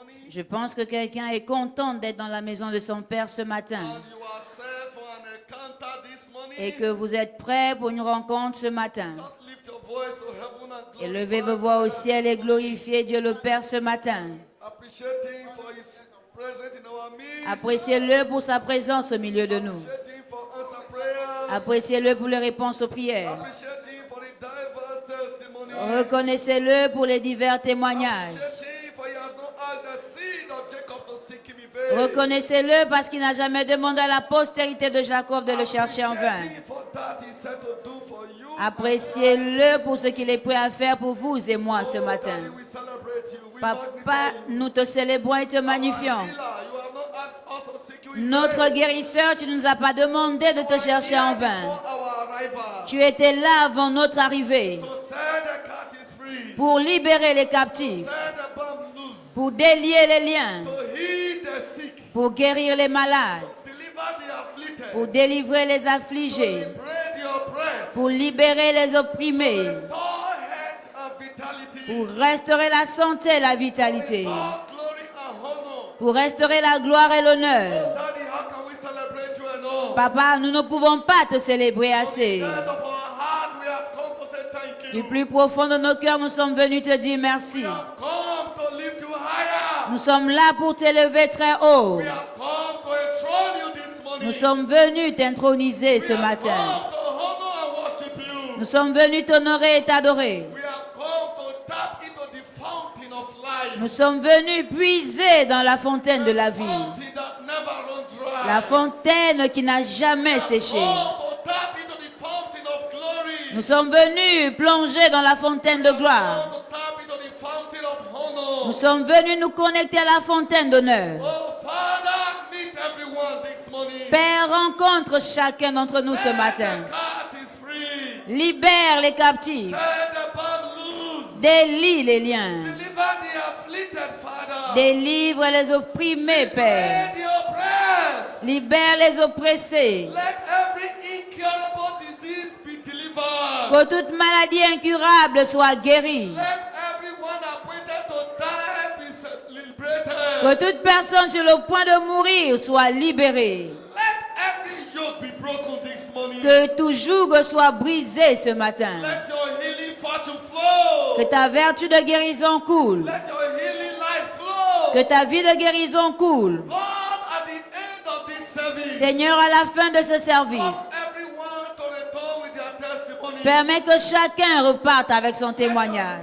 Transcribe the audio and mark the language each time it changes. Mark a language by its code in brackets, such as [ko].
[fr] Je pense que quelqu'un est content d'être dans la maison de son Père ce matin [en] and you are set for an encounter this morning. [fr] et que vous êtes prêts pour une rencontre ce matin. [en] Just lift your voice to heaven and [fr] Et levez vos [en] glorify [fr] voix au [en] God [fr] ciel et [en] this morning. [fr] glorifiez Dieu le Père ce matin. [en] Appreciate Him for His presence in our midst. [fr] Appréciez-le pour sa présence au milieu de nous. [en] Appreciate Him for answer prayers. [fr] Appréciez-le pour les réponses aux prières. [en] Appreciate Him for the diverse testimonies. [fr] Reconnaissez-le pour les divers témoignages. [en] Appreciate Him for He has not asked the seed of Jacob to seek Him in vain. [fr] Reconnaissez-le parce qu'il n'a jamais demandé à la postérité de Jacob de le chercher en vain. [en] Appreciate Him for that He said to do for you. [fr] Appréciez-le pour ce qu'il est prêt à faire pour vous et moi ce Oh, matin. [en] Daddy, we celebrate you. We [fr] Papa, [en] magnify you. [fr] nous te célébrons et te magnifions. [en] Our healer, you have not asked us to seek you in [fr] Notre [en] vain. [fr] guérisseur, tu ne nous as pas demandé de te chercher en vain. [en] Before our arrival, [fr] Tu étais là avant notre arrivée [en] to set the captives free, [fr] pour libérer les captifs, [en] set the bound loose, [fr] pour délier les liens, [en] to heal the sick, [fr] pour guérir les malades, [en] deliver the afflicted, [fr] pour délivrer les [en] to [fr] affligés, [en] liberate the oppressed, [fr] pour libérer les opprimés, [en] restore health and vitality, [fr] pour restaurer la santé et la vitalité, [en] all glory and honor. [fr] pour restaurer la gloire et l'honneur. [en] Daddy, how can we celebrate you enough? [fr] Papa, nous ne pouvons pas te célébrer assez. [en] Out of our heart, we have come to say thank [fr] Du [en] you. [fr] plus profond de nos cœurs, nous sommes venus te dire merci. [en] We have come to lift you higher. [fr] Nous sommes là pour t'élever très haut. [en] We have come to enthrone you this morning. [fr] Nous sommes venus t'introniser ce [en] We have [fr] matin. [en] come to honor and worship you. [fr] Nous sommes venus t'honorer et t'adorer. [en] We have come to tap into the fountain of life. [fr] Nous sommes venus puiser dans la fontaine de la vie. [en] Fountain that never runs dry. [fr] La fontaine qui n'a jamais séché. [en] Come to tap into the fountain of glory. [fr] Nous sommes venus plonger dans la fontaine de gloire. [en] Come to tap into the fountain of honor. [fr] Nous sommes venus nous connecter à la fontaine d'honneur. [en] Oh Father, meet everyone this morning. [fr] Père, rencontre chacun d'entre nous ce matin. [en] The cat is free. [fr] Libère les captifs. [en] Set the bound loose. [fr] Délie les liens. [en] Deliver the afflicted, Father. [fr] Délivre les opprimés, Père. [en] Let the oppressed. [fr] Libère les oppressés. [en] Let every incurable disease be delivered. [fr] Que toute maladie incurable soit guérie. [en] Let everyone appointed to die be liberated. [fr] Que toute personne sur le point de mourir soit libérée. [en] Let every yoke be broken this morning. [fr] Que tout joug soit brisé ce matin. [en] Let your healing fortune flow. [fr] Que ta vertu de guérison coule. [en] Let your healing life flow. [fr] Que ta vie de guérison coule. [en] Lord, at the end of this service, [fr] Seigneur, à la fin de ce service, [en] cause everyone to return with their testimony. [fr] permets que chacun reparte avec son témoignage.